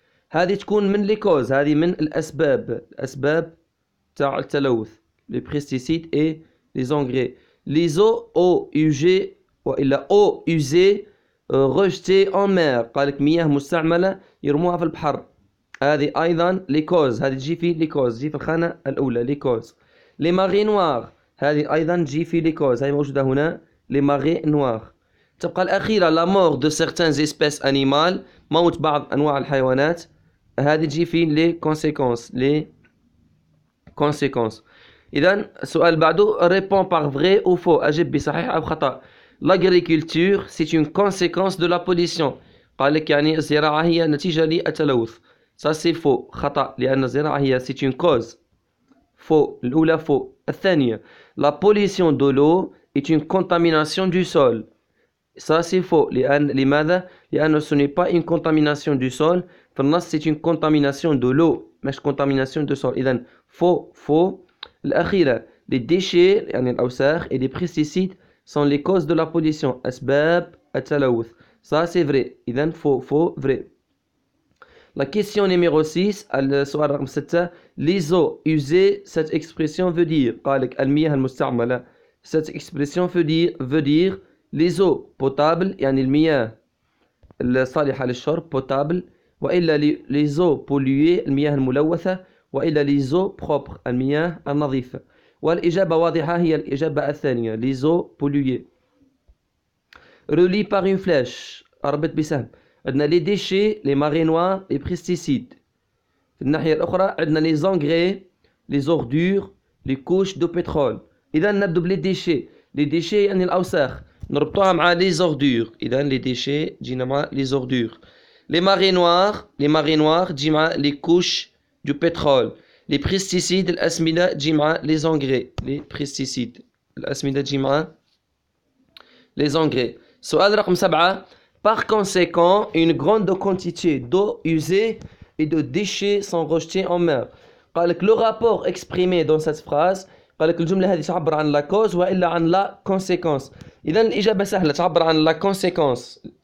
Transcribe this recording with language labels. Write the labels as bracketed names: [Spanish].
[Arabic] هذه تكون من [French] les causes، [Arabic] هذه من الأسباب تاع التلوث. [French] les pesticides et les engrais. les eaux usées وإلا eaux usées rejetées en mer، [Arabic] قال لك مياه مستعملة يرموها في البحر. هذه أيضا les causes، هذه تجي في les causes، تجي في الخانة الأولى les causes. [French] les marées noires، [Arabic] هذه أيضا تجي في les causes، [French] هذه موجودة هنا les marées noires. [Arabic] تبقى الأخيرة [French] la mort de certaines espèces animales، [Arabic] موت بعض أنواع الحيوانات، هذه تجي في les conséquences. إذن السؤال بعده [French] répond par vrai ou faux، [Arabic] أجب بصحيح أو خطأ. [French] l'agriculture c'est une conséquence de la pollution. [Arabic] قال لك يعني الزراعة هي نتيجة للتلوث. [French] Ça c'est faux. خطأ. [Arabic] لأن الزراعة هي [French] c'est une cause. Faux. [Arabic] الأولى faux. الثانية. [French] La pollution de l'eau est une contamination du sol. Ça c'est faux. [Arabic] لماذا؟ لأنه [French] ce n'est pas une contamination du sol. c'est une contamination de l'eau. مش contamination du sol. [Arabic] إذن [French] faux. الأخيرة. Les déchets [Arabic] يعني الأوساخ [French] et les pesticides sont les causes de la pollution. [Arabic] أسباب التلوث. [French] Ça c'est vrai. إذن faux, vrai. La question numéro 6, [Arabic] السؤال رقم 6. [French] Les eaux usées, cette expression veut dire. [Arabic] قال لك المياه المستعملة. [French] Cette expression veut dire les eaux potables [Arabic] يعني المياه الصالحة للشرب [French] potable وإلا les eaux polluées [Arabic] المياه الملوثة [French] وإلا les eaux propres [Arabic] المياه النظيفة. والإجابة واضحة هي الإجابة الثانية les eaux polluées. [French] Relié par une flèche [Arabic] أربط بسهم. عندنا [French] les déchets, les marées noires, les pesticides. [Arabic] في الناحية الأخرى عندنا [French] les engrais, les ordures, les couches de pétrole. [Arabic] إذا نبدأ بلي déchets. [French] Les déchets [Arabic] يعني الأوساخ نربطوها مع [French] les ordures. إذا les déchets [Arabic] تجينا مع [French] les ordures. Les marées noires [Arabic] تجي مع [French] les couches du pétrole. Les pesticides الأسمدة [Arabic] تجي مع [French] les engrais. Les pesticides الأسمدة تجي مع les engrais. [Arabic] سؤال رقم 7. [French] Par conséquent, une grande quantité d'eau usée et de déchets sont rejetés en mer. قال لك le rapport exprimé dans cette phrase [Arabic] قال لك الجملة هذه تعبر عن [French] la cause وإلا عن la conséquence. [Arabic] إذا الإجابة سهلة تعبر عن [French] la conséquence.